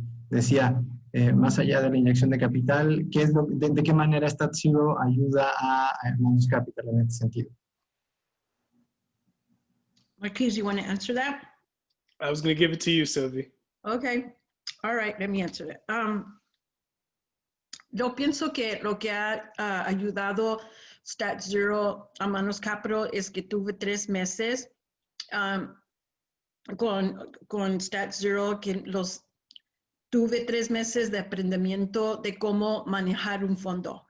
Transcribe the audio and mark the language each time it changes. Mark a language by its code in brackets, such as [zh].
[es] Decía, más allá de la inyección de capital, ¿qué es de qué manera StatZero ayuda a Manus Capital en este sentido? [en] Marquis, you want to answer that? I was going to give it to you, Sylvie. Okay. All right, let me answer it. [es] Yo pienso que lo que ha ayudado StatZero a Manus Capital es que tuve 3 meses con StatZero, que tuve 3 meses de aprendimiento de cómo manejar un fondo.